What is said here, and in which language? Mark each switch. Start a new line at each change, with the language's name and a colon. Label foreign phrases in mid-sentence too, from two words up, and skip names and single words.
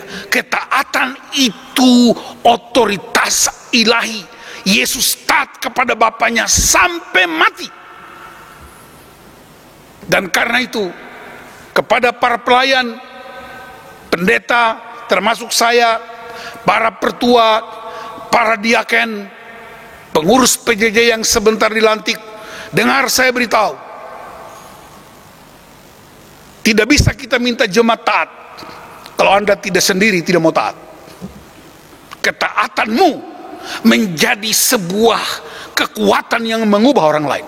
Indonesian: Ketaatan itu otoritas ilahi. Yesus taat kepada Bapaknya sampai mati. Dan karena itu, kepada para pelayan, pendeta, termasuk saya, para pertua, para diaken, pengurus PJJ yang sebentar dilantik, dengar saya beritahu, tidak bisa kita minta jemaat taat kalau Anda tidak sendiri tidak mau taat. Ketaatanmu menjadi sebuah kekuatan yang mengubah orang lain.